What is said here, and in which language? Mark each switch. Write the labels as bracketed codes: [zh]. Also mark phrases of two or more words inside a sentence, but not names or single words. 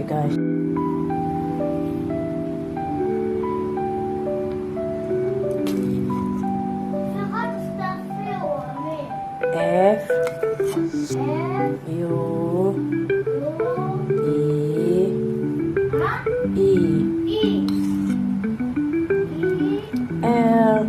[en] guys. So how does that feel, Mommy? F F U U E huh? E E E L. L.